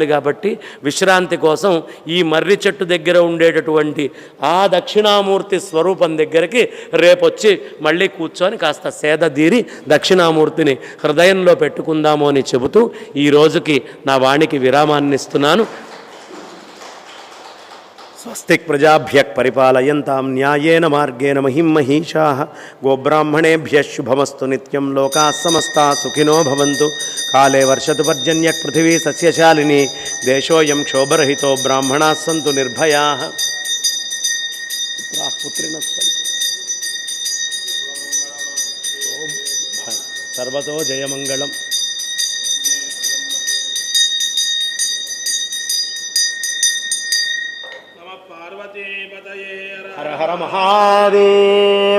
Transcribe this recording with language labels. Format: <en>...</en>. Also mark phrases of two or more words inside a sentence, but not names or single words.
<te>కాబట్టి విశ్రాంతి కోసం ఈ మర్రి చెట్టు దగ్గర ఉండేటటువంటి ఆ దక్షిణామూర్తి స్వరూపం దగ్గరికి రేపొచ్చి మళ్ళీ కూర్చొని కాస్త సేద తీరి దక్షిణామూర్తిని హృదయంలో పెట్టుకుందాము అని చెబుతూ ఈ రోజుకి నా వాణికి విరామాన్ని ఇస్తున్నాను.</te> <sa>స్వస్తిక్ ప్రజాభ్య పరిపాలయంతాం న్యాయేన మార్గేణ మహిం మహిషాః గోబ్రాహ్మణేభ్యః శుభమస్తు నిత్యం లోకాః సమస్తాః సుఖినో భవంతు. కాలే వర్షతు పర్జన్యః పృథివీ సస్యశాలినీ దేశోऽयं క్షోభరహితో బ్రాహ్మణాः సంతు నిర్భయాః. సర్వతో జయమంగళం. హర హర మహాదేవ.</sa>